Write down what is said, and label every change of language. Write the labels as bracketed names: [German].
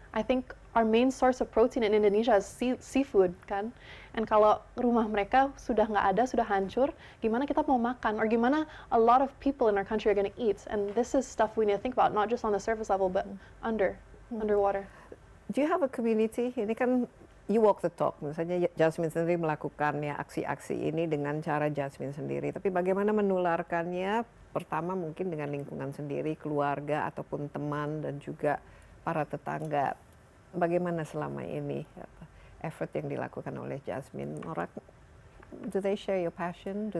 [English] I think our main source of protein in Indonesia is seafood, kan? [Indonesian] And kalau rumah mereka sudah nggak ada, sudah hancur, gimana kita mau makan? Or gimana [English] a lot of people in our country are going to eat? And this is stuff we need to think about, not just on the surface level, but underwater. Do you have a community? [Indonesian] Ini kan [English] you walk the talk, [Indonesian] misalnya Jasmine sendiri melakukan ya aksi-aksi ini dengan cara Jasmine sendiri. Tapi bagaimana menularkannya? Pertama mungkin dengan lingkungan sendiri, keluarga ataupun teman dan juga para tetangga. Bagaimana selama ini effort yang dilakukan oleh Jasmine? [English] Orang, do they share your passion?